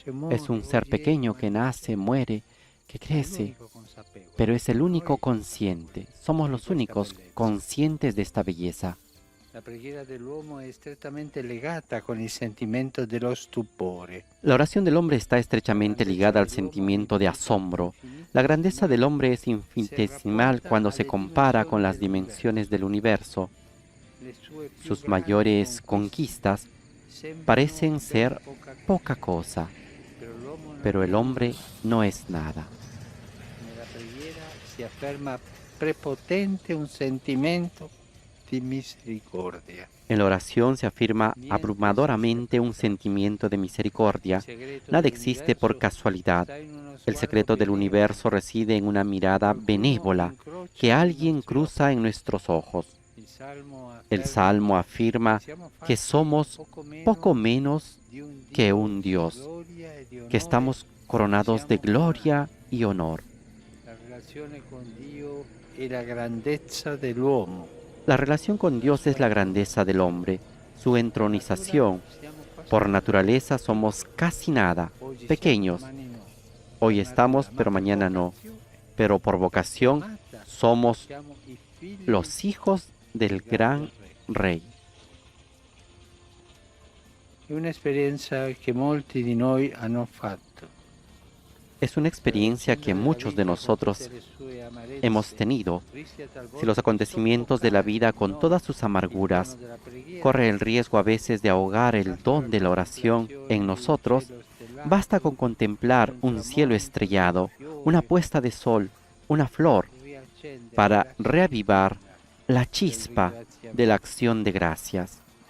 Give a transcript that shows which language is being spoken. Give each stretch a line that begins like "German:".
Spanish: Es un ser pequeño que nace, muere, que crece, pero es el único consciente. Somos los únicos conscientes de esta belleza.
Italian: La preghiera dell'uomo è strettamente legata con il sentimento dello stupore.
Spanish: La oración del hombre está estrechamente ligada al sentimiento de asombro. La grandeza del hombre es infinitesimal cuando se compara con las dimensiones del universo. Sus mayores conquistas parecen ser poca cosa, pero el hombre no es nada.
Italian: Nella preghiera si afferma prepotente un sentimento di misericordia.
Spanish: En la oración se afirma abrumadoramente un sentimiento de misericordia. Nada existe por casualidad. El secreto del universo reside en una mirada benévola que alguien cruza en nuestros ojos. El Salmo afirma que somos poco menos que un Dios, que estamos coronados de gloria y honor.
Italian: La relazione con Dio è la grandezza dell'uomo.
Spanish: La relación con Dios es la grandeza del hombre, su entronización. Por naturaleza somos casi nada, pequeños. Hoy estamos, pero mañana no. Pero por vocación somos los hijos del gran Rey.
Italian: È un'esperienza che molti di noi hanno fatto.
Spanish: Es una experiencia que muchos de nosotros hemos tenido. Si los acontecimientos de la vida con todas sus amarguras corre el riesgo a veces de ahogar el don de la oración en nosotros, basta con contemplar un cielo estrellado, una puesta de sol, una flor, para reavivar la chispa de la acción de gracias.